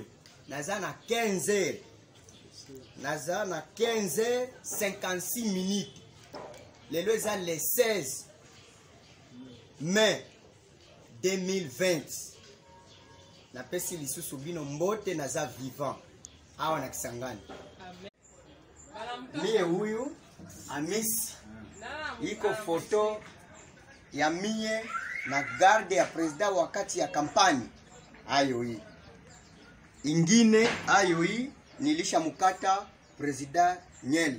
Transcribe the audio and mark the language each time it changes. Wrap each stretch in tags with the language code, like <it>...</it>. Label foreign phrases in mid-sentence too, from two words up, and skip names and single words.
<ln>Naza na 15h. Naza na 15h56 minutes. Lelo eza</ln> <fr>le 16 mai 2020.</fr> <ln>Napesi lisusu bino mbote naza vivant awa na Kisangani.</ln> <sw>Mie huyu Amisi, iko foto ya mie na garde ya president wakati ya kampani. Ayo hii ingine, ayo hii nilisha mukata president Nyele.</sw>